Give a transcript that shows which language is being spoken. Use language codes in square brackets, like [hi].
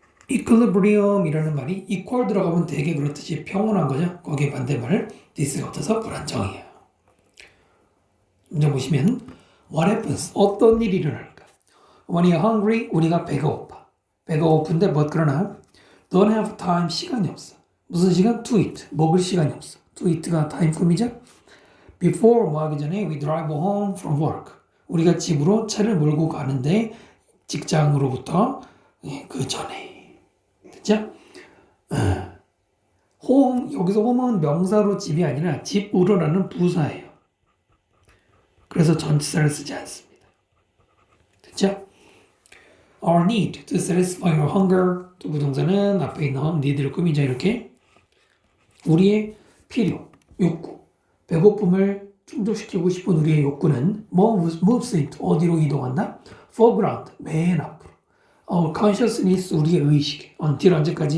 [ko] equilibrium이라는 말이 equal 들어가면 되게 그렇듯이 평온한 거죠. 거기에 반대말 this가 붙어서 불안정이에요. 문제 보시면 [en] what happens? [ko] 어떤 일이 일어날까? [en] When you're hungry, [ko] 우리가 배가 고파. 배가 고픈데 그러나 [en] don't have time, [ko] 시간이 없어. 무슨 시간? [en] To eat. [ko] 먹을 시간이 없어. [en] To eat가 time 품이죠. Before [ko] 뭐 하기 전에 [en] we drive home from work. [ko] 우리가 집으로 차를 몰고 가는데 직장으로부터 그 전에. 됐죠? home, 여기서 home은 명사로 집이 아니라 집으로라는 부사예요. 그래서 전치사를 쓰지 않습니다. 됐죠? [en] Our need to satisfy your hunger. [ko] 또 부동사는 앞에 있는 need를 꾸미자 이렇게. 우리의 필요, 욕구, 배고픔을 충족시키고 싶은 우리의 욕구는 [en] moves into, [ko] 어디로 이동한다? foreground, 맨 앞으로. [en] Our consciousness, [ko] 우리의 의식, until 언제까지?